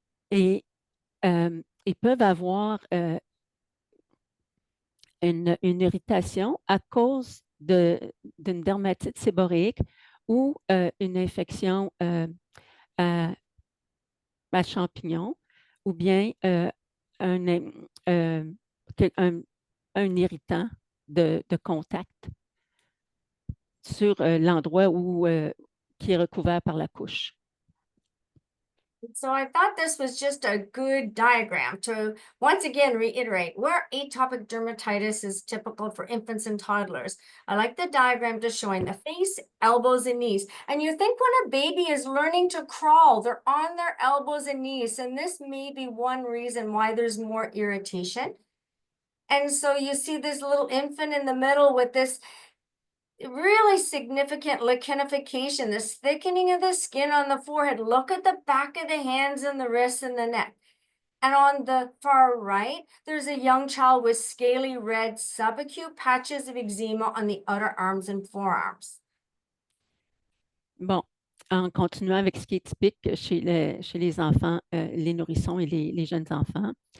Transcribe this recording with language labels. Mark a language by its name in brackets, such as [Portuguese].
[French] Et ils peuvent avoir une irritation à cause d'une dermatite séborréique ou une infection à, à champignons ou bien un, euh, un, un irritant de contact sur l'endroit qui est recouvert par la couche. [English] So I thought this was just a good diagram to once again reiterate where atopic dermatitis is typical for infants and toddlers. I like the diagram just showing the face, elbows, and knees. And you think when a baby is learning to crawl, they're on their elbows and knees. And this may be one reason why there's more irritation. And so you see this little infant in the middle with this really significant lichenification, this thickening of the skin on the forehead. Look at the back of the hands and the wrists and the neck. And on the far right, there's a young child with scaly red subacute patches of eczema on the outer arms and forearms. [French] Bon, en continuant avec ce qui est typique chez les enfants, les nourrissons et les jeunes enfants.